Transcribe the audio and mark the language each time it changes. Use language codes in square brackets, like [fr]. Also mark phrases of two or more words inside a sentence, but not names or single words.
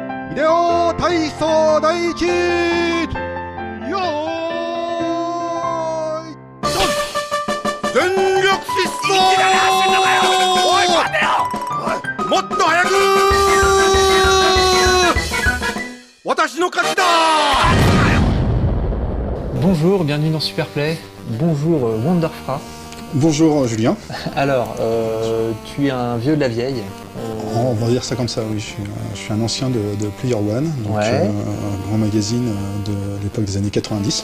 [ja] 秀夫体操第一よーいドン全力疾走おい待てよもっと早く私の勝ちだ [fr] Bonjour, bienvenue dans Superplay. Bonjour Wonderfra. Bonjour Julien. Alors, tu es un vieux de la vieille. On va dire ça comme ça, oui. Je suis un ancien de Player One, donc Ouais. Un grand magazine de l'époque des années 90.